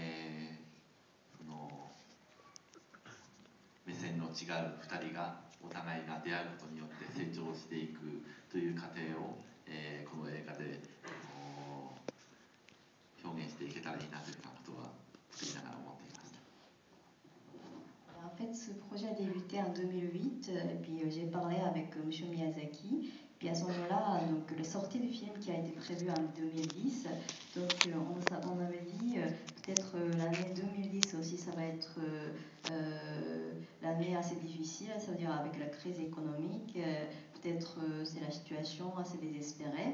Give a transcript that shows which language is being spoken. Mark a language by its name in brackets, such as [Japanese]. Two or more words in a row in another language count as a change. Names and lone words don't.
[Japanese] 目線の違う2人がお互いが出会うことによって成長していくという過程を、この映画で表現していけたらいいなというようなことは作りながら思っていました。 [French] En fait, ce projet a débuté en 2008 et puis j'ai parlé avec M. Miyazaki. Puis à ce moment-là, donc la sortie du film qui a été prévue en 2010, donc on avait dit peut-être l'année 2010 aussi, ça va être l'année assez difficile, ça veut dire avec la crise économique, peut-être c'est la situation assez désespérée.